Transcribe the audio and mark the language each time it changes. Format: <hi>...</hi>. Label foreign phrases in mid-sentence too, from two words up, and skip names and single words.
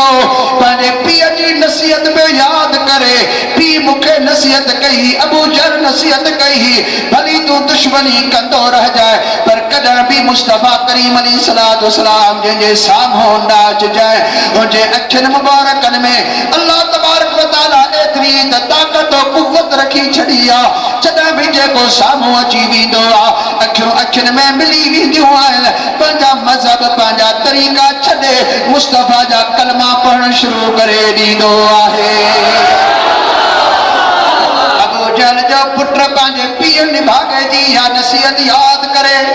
<sd>पंहिंजे पीउ जी नसीहत में यादि करे, पीउ मूंखे नसीहत कई, अबू जहल नसीहत कई, भली तूं दुश्मनी कंदो रहिजाए, पर कॾहिं भी मुस्तफा करीम</sd> <ar>عليه الصلاة والسلام</ar> <sd>जंहिंजे साम्हूं न अचिजांइ। हुनजे अखियुनि मुबारकनि में</sd> <ar>الله تبارك وتعالى</ar> <sd>एतिरी त ताक़त जो कुव्वत रखी छड़ी आ जॾहिं बि जेको साम्हूं अची वेंदो आहे अखियूं अखियुनि में मिली वेंदियूं आहिनि पंहिंजा मज़हब पंहिंजा तरीक़ा छॾे मुस्तफ़ा जा कलमा पढ़णु शुरू करे ॾींदो आहे अबू जहल जो पुट पंहिंजे पीउ निभागे जी इहा नसीहत यादि करे</sd>